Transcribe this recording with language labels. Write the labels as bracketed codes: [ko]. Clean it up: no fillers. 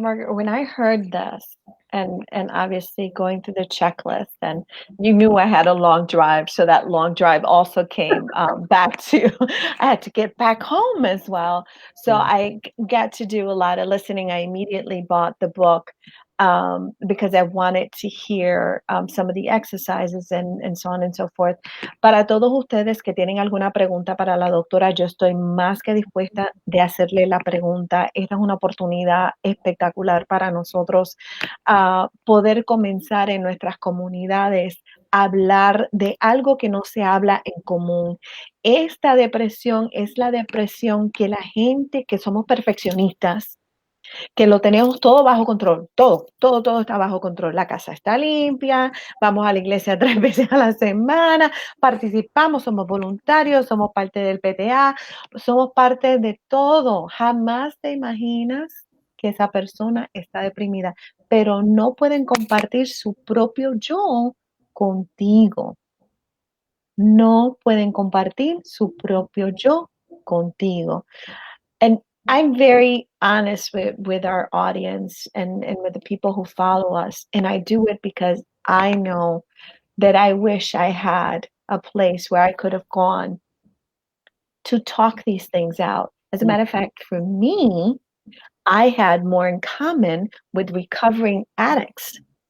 [en] Margaret, when I heard this, and obviously going through the checklist, and you knew I had a long drive, so that long drive also came back to, I had to get back home as well. So I got to do a lot of listening. I immediately bought the book because I wanted to hear some of the exercises and so on and so forth. [es] Para todos ustedes que tienen alguna pregunta para la doctora, yo estoy más que dispuesta de hacerle la pregunta. Esta es una oportunidad espectacular para nosotros poder comenzar en nuestras comunidades a hablar de algo que no se habla en común. Esta depresión es la depresión que la gente que somos perfeccionistas, que lo tenemos todo bajo control, todo está bajo control. La casa está limpia, vamos a la iglesia 3 veces a la semana, participamos, somos voluntarios, somos parte del PTA, somos parte de todo. Jamás te imaginas que esa persona está deprimida, pero no pueden compartir su propio yo contigo. No pueden compartir su propio yo contigo. [en] And I'm very honest with our audience and with the people who follow us. And I do it because I know that I wish I had a place where I could have gone to talk these things out. As a matter of fact, for me, I had more in common with recovering addicts.